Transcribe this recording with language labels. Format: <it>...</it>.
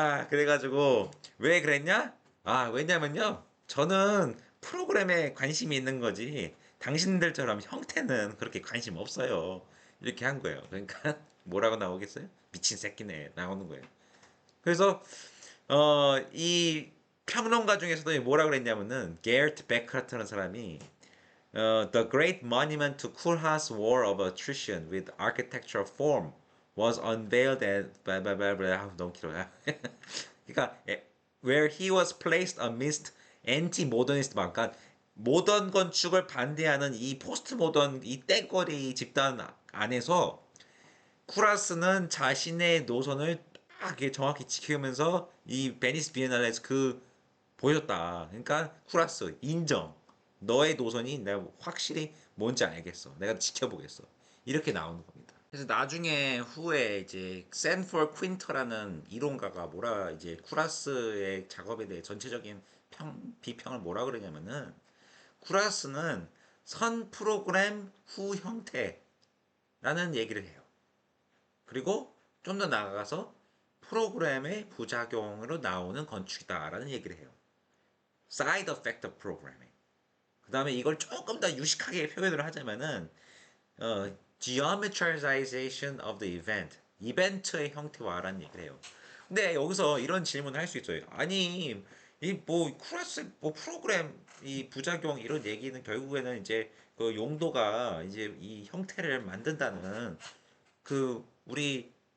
<ko>그래가지고 왜 그랬냐? 왜냐면요. 저는 프로그램에 관심이 있는 거지. 당신들처럼 형태는 그렇게 관심 없어요. 이렇게 한 거예요. 그러니까 뭐라고 나오겠어요? 미친 새끼네 나오는 거예요. 그래서 이 평론가 중에서도 뭐라 그랬냐면은 게르트 베크라트라는 사람이</ko> <en>The great monument to Koolhaas war of attrition with architectural form was unveiled at blah blah blah blah.</en> <ko>너무 길어요. 그러니까</ko> <en>where he was placed amidst anti-modernist</en> <ko>막 그러니까 모던 건축을 반대하는 이 포스트 모던 이 떼거리 집단 안에서 쿠라스는 자신의 노선을 딱 정확히 지키면서 이 베니스 비엔날레에서 보였다. 그러니까 쿠라스 인정. 너의 노선이 내가 확실히 뭔지 알겠어. 내가 지켜보겠어. 이렇게 나오는 겁니다. 그래서 나중에 후에 이제 샌포 퀸터라는 이론가가 이제 쿠라스의 작업에 대해 전체적인 비평을 뭐라 그러냐면은 쿠라스는 선 프로그램 후 형태라는 얘기를 해요. 그리고 좀 더 나아가서 프로그램의 부작용으로 나오는 건축이다라는 얘기를 해요.</ko> <en>Side Effect of Programming.</en> <ko>그 다음에 이걸 조금 더 유식하게 표현을 하자면은</ko> <en>Geometricization of the Event.</en> <ko>이벤트의 형태화라는 얘기를 해요. 근데 여기서 이런 질문을 할 수 있어요. 아니 이 뭐 클래스 뭐 프로그램 이 부작용 이런 얘기는 결국에는 이제 그 용도가 이제 이 형태를 만든다는 우리</ko>